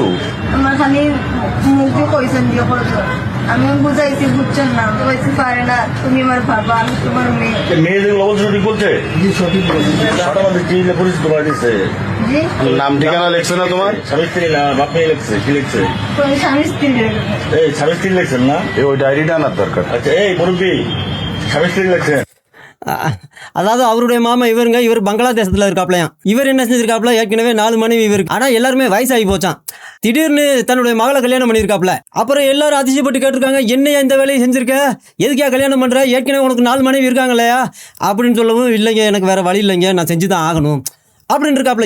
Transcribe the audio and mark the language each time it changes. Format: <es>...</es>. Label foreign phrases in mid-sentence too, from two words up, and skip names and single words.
<bn>আমার খালি মুখে কইছেন দিয়ে বলছো, আমি বুঝাইছি, বুঝছেন না, বলছি পারে না, তুমি আমার বাবা, আমি তোমার মেয়ে। মেয়ে যেগুলো বলছে সঠিক বলছে? সঠিক বলছে। আমাদের কি পরিচিত তোমার দিচ্ছে? নাম ঠিকানা লেখছে না তোমার? স্বামী স্ত্রী না বাপ মেয়ে লেখছে? কি লেখছে? স্বামী স্ত্রী। এই স্বামী স্ত্রী লেখছেন না? ওই ডায়েরিটা আনার দরকার। আচ্ছা, এই মুরব্বী স্বামী স্ত্রী লেখছেন?</bn> <ta>அதாவது அவருடைய மாமா இவர் பங்களாதேசத்தில் இருக்காப்லையாம். இவர் என்ன செஞ்சிருக்காப்ல, ஏற்கனவே 4 மனைவி இவருக்கு. ஆனால் எல்லாருமே வயசாகி போச்சான். திடீர்னு தன்னுடைய மகளை கல்யாணம் பண்ணியிருக்காப்ல. அப்புறம் எல்லாரும் அதிசயப்பட்டு கேட்டிருக்காங்க, என்னையா இந்த வேலையை செஞ்சிருக்க, எதுக்கா கல்யாணம் பண்ணுற, ஏற்கனவே உனக்கு 4 மனைவி இருக்காங்க இல்லையா அப்படின்னு சொல்லவும், இல்லைங்க எனக்கு வேறு வழி இல்லைங்க, நான் செஞ்சு தான் ஆகணும் அப்படின்னு இருக்காப்ல.</ta>